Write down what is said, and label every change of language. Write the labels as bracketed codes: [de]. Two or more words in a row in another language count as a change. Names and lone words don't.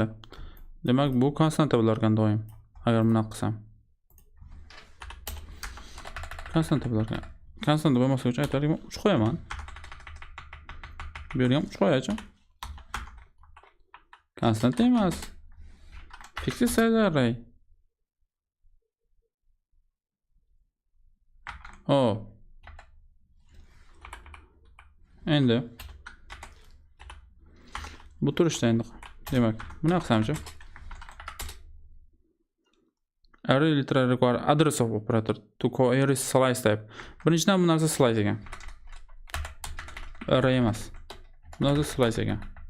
[uz] Demak, bu konstanta bo'lar ekan doim. Agar bunaqa qilsam. Konstanta bo'lar ekan. Konstanta bo'lmasa uchun aytaylik, 3 qo'yaman. Bu yerga ham 3 qo'yachi. Konstanta emas. [en] Fixed size array. Oh, [uz] endi bu turishda endi demak buni qilsamchi [en] array literally require address of operator to query slice type. [uz] Birinchidan bu narsa slice ekan, array emas, bu narsa slice ekan.